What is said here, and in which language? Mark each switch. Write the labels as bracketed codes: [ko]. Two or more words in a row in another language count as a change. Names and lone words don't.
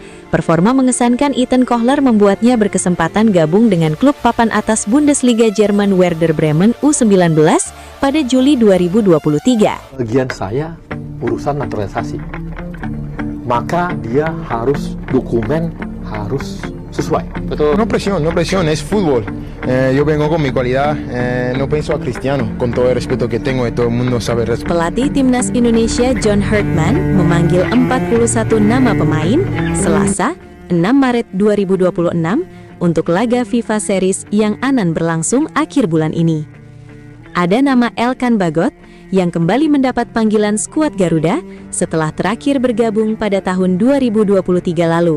[id] Performa mengesankan Ethan Kohler membuatnya berkesempatan gabung dengan klub papan atas Bundesliga Jerman Werder Bremen U19 pada Juli 2023. Bagian saya urusan naturalisasi, maka dia harus dokumen harus sesuai. Betul. [es] No presión, es fútbol. Yo vengo con mi cualidad, no pienso a Cristiano, con todo el respeto que tengo y todo el mundo sabe respetar. [id] Pelatih timnas Indonesia John Herdman memanggil 41 nama pemain Selasa, 6 Maret 2026 untuk laga FIFA Series yang akan berlangsung akhir bulan ini. Ada nama Elkan Bagot yang kembali mendapat panggilan skuad Garuda setelah terakhir bergabung pada tahun 2023 lalu.